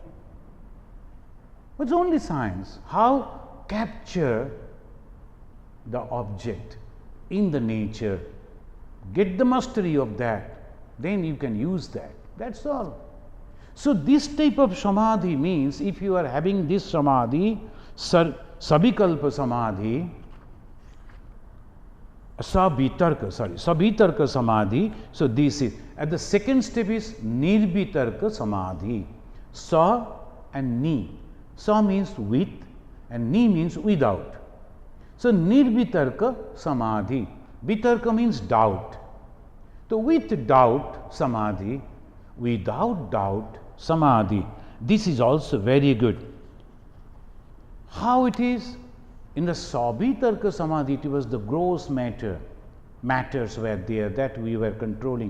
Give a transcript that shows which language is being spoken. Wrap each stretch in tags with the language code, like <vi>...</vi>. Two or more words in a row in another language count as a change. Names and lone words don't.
<en>It's only science. How capture the object in the nature, get the mastery of that, then you can use that. That's all. So this type of samadhi means if you are having this samadhi,</en> <sa>sabikalpa samadhi, sabitarka samadhi.</sa> <en>So this is at the second step is</en> <sa>nirbitarka samadhi.</sa> <en>Sa and ni. Sa means with and ni means without. So</en> <sa>nirbitarka samadhi.</sa> <en>Bitarka means doubt. So with doubt samadhi, without doubt samadhi. This is also very good. How it is? In the</en> <sa>Sabitarka Samadhi,</sa> <en>it was the gross matters were there that we were controlling.</en>